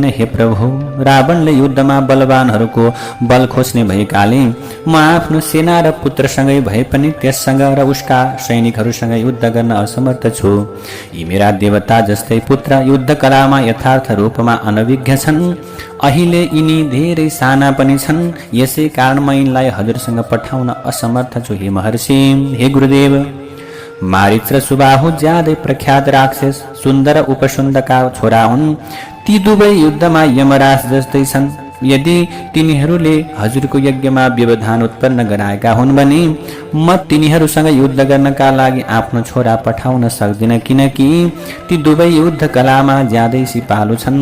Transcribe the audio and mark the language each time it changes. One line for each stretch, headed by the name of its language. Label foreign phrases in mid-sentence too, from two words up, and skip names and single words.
Nepali: हे प्रभु, रावणले युद्धमा बलवानहरूको बल खोज्ने भएकाले म आफ्नो सेना र पुत्रसँगै भए पनि त्यससँग र उसका सैनिकहरूसँग युद्ध गर्न असमर्थ छु। यी मेरा देवता जस्तै पुत्र युद्ध कलामा यथार्थ रूपमा अनभिज्ञ छन्। अहिले यिनी धेरै साना पनि छन्, यसै कारण म यिनलाई हजुरसँग पठाउन असमर्थ छु। हे महर्षि, हे गुरुदेव, मारीच र सुबाहु ज्यादै प्रख्यात राक्षस सुन्दर उपसुन्दका छोरा हुन्। ती दुवै युद्धमा यमराज जस्तै छन्। यदि तिनीहरूले हजुरको यज्ञमा व्यवधान उत्पन्न गराएका हुन् भने म तिनीहरूसँग युद्ध गर्नका लागि आफ्नो छोरा पठाउन सक्दिनँ, किनकि ती दुवै युद्ध कलामा ज्यादै सिपालु छन्।